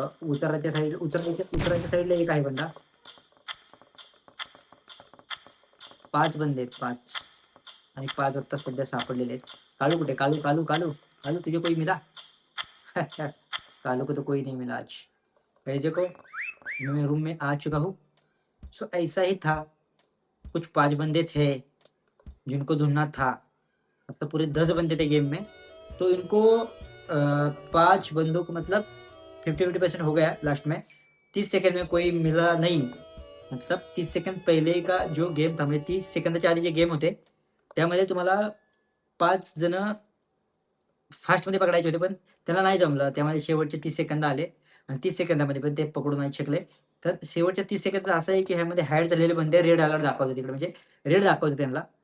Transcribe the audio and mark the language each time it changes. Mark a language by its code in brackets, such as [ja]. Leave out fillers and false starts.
[mr] उतराच्या साईडला एक आहे बंदा. 5 बंदे आहेत, 5. आणि 5 आता सध्या सापडलेले आहेत. कालू कुठे? [hi] कालू कालू कालू कालू तुझे कोई मिला? कालू को तो कोई नहीं मिला आज. भेजे को मैं रूम में आ चुका हूँ. सो ऐसा ही था. कुछ 5 बंदे थे जिनको ढूंढना था. मतलब पूरे 10 बंदे थे गेम में, तो इनको 5 बंदों को मतलब 50-50% हो गया लास्ट में. 30 सेकंड में कोई मिला नहीं. मतलब 30 सेकंड पहिले का जो गेम था, [mr] म्हणजे 30 सेकंदाच्या आधी जे गेम होते त्यामध्ये तुम्हाला 5 जण फास्टमध्ये पकडायचे होते, पण त्याला नाही जमलं. त्यामध्ये शेवटचे 30 सेकंद आले आणि 30 सेकंदामध्ये पण ते पकडू नाही शकले. तर शेवटच्या 30 सेकंदात असं आहे की ह्यामध्ये हाईड झालेले बंदे रेड अलर्ट दाखवतात तिकडे, म्हणजे रेड दाखवते त्यांना.